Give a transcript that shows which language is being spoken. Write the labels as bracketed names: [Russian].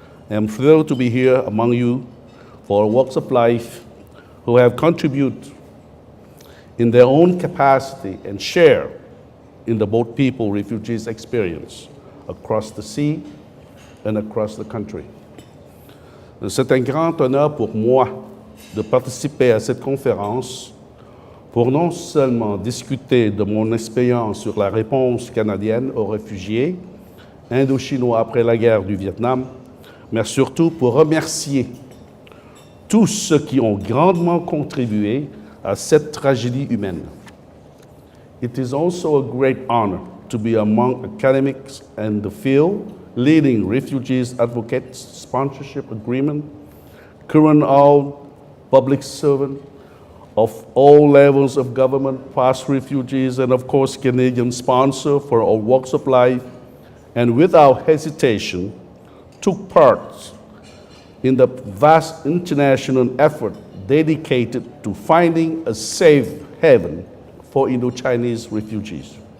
[English] I am thrilled to be here among you for walks of life who have contributed in their own capacity and share in the boat people refugees experience across the sea and across the country. [French] C'est un grand honneur pour moi de participer à cette conférence pour non seulement discuter de mon expérience sur la réponse canadienne aux réfugiés indo-chinois après la guerre du Vietnam, mais surtout pour remercier tous ceux qui ont grandement contribué à cette tragédie humaine. [English] It is also a great honor to be among academics in the field, leading refugees advocates, sponsorship agreement, current all public servants of all levels of government, past refugees, and of course Canadian sponsor for all walks of life, and without hesitation took part in the vast international effort dedicated to finding a safe haven for Indo-Chinese refugees.